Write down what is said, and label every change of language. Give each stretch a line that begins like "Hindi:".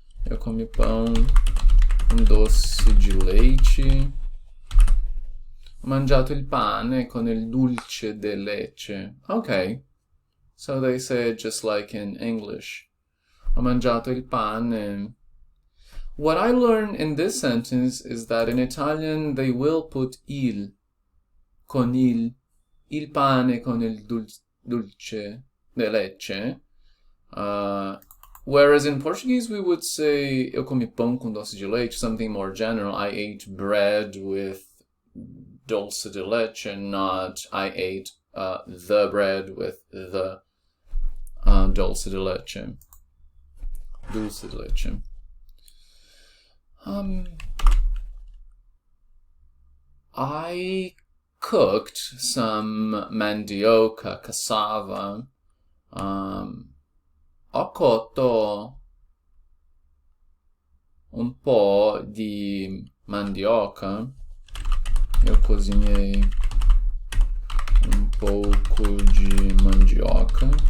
Portuguese: Eu comi pão com doce de leite.
Italian: Ho mangiato il pane con il dulce de leche.
English: Okay. So they say it just like in English.
Italian: Ho mangiato il pane.
English: What I learned in this sentence is that in Italian they will put il,
Italian: con il pane con il dulce de leche.
English: Whereas in Portuguese we would say
Portuguese: eu comi pão com doce de leite,
English: something more general. I ate bread with dulce de leche, not I ate the bread with the dulce de leche.
Spanish: Dulce de leche.
English: I cooked some mandioca, cassava.
Italian: Ho cotto un po' di mandioca.
Portuguese: Eu cozinhei um pouco de mandioca.